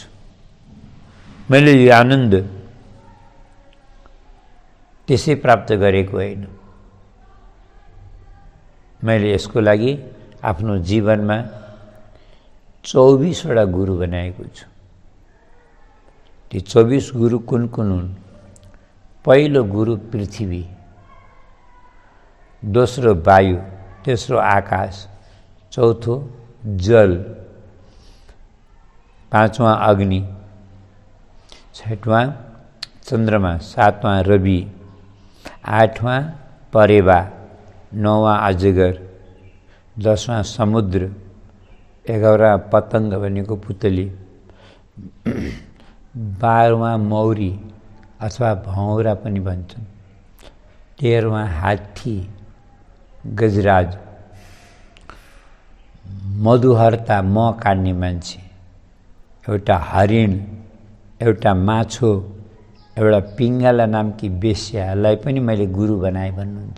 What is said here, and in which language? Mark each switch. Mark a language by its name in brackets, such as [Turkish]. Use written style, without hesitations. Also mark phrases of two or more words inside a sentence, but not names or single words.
[Nepali] मैले यो आनन्द त्यसै प्राप्त गरेको होइन, मैले यसको लागि आफ्नो जीवनमा 24वटा गुरु बनाएको छु। ती 24 गुरु कुन कुन हुन्? पहिलो गुरु पृथ्वी, दोस्रो वायु, तेस्रो आकाश, चौथो जल, पाँचवां अग्नि, छठवां चंद्रमा, सातवां रवि, आठवां परेवा, नौवां अजगर, 10वां समुद्र, 11वां पतंग भनेको पुतली, 12वां मौरी अथवा भौरा पनि भन्छन्, 13वां हात्ती गजराज, मधुहर्ता मह काट्ने मान्छे, एउटा हरिण, एउटा माछो, एउटा पिङ्गाला नामकी बेश्यालाई पनि मैले गुरु बनाएँ भन्नुहुन्छ।